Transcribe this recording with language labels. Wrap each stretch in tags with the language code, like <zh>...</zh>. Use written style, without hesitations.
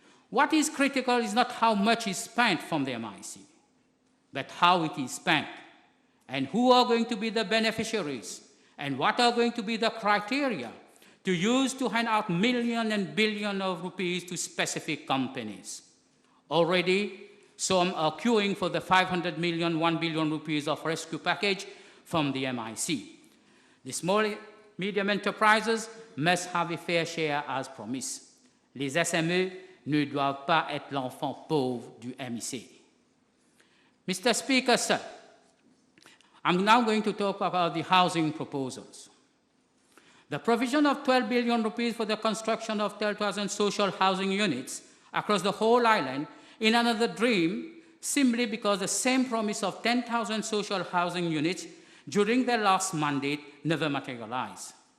<en>What is critical is not how much is spent from the MIC, but how it is spent, and who are going to be the beneficiaries, and what are going to be the criteria to use to hand out millions and billions of rupees to specific companies. Already, some are queuing for the 500 million, 1 billion rupees of rescue package from the MIC. The small medium enterprises must have a fair share as promised.</en> <fr>Les SME ne doivent pas être l'enfant pauvre du MIC.</fr> <en>Mr. Speaker, sir, I'm now going to talk about the housing proposals. The provision of 12 billion rupees for the construction of 12,000 social housing units across the whole island in another dream, simply because the same promise of 10,000 social housing units during their last mandate never materialized.</en>